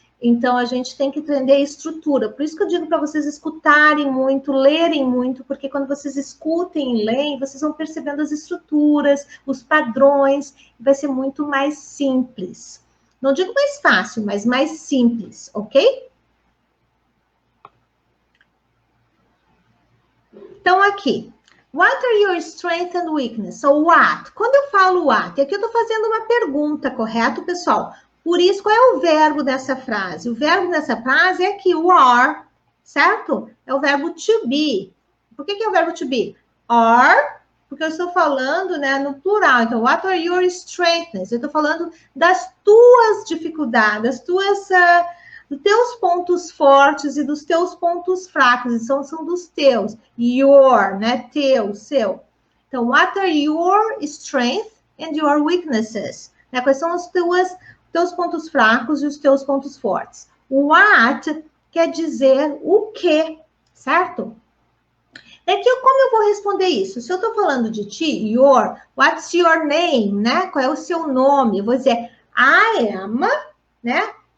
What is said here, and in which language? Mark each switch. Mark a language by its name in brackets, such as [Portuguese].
[Portuguese] Então, a gente tem que entender a estrutura. Por isso que eu digo para vocês escutarem muito, lerem muito, porque quando vocês escutem e leem, vocês vão percebendo as estruturas, os padrões, vai ser muito mais simples. Não digo mais fácil, mas mais simples, ok? Então, aqui, [English] what are your strengths and weaknesses? So, what? [Portuguese] Quando eu falo what, aqui eu estou fazendo uma pergunta, correto, pessoal? Por isso, qual é o verbo dessa frase? O verbo dessa frase é aqui, o are, certo? É o verbo to be. Por que é o verbo to be? Are, porque eu estou falando, né, no plural. Então, [English] what are your strengths? [Portuguese] Eu estou falando das tuas dificuldades, das tuas... dos teus pontos fortes e dos teus pontos fracos, são dos teus. Your, né? Teu, seu. [English] Então, what are your strengths and your weaknesses? [Portuguese] Né? Quais são os teus pontos fracos e os teus pontos fortes? What quer dizer o que, certo? Como eu vou responder isso? Se eu estou falando de ti, your, [English] what's your name, [Portuguese] né? Qual é o seu nome? Eu vou dizer, [English] I am, [Portuguese] né?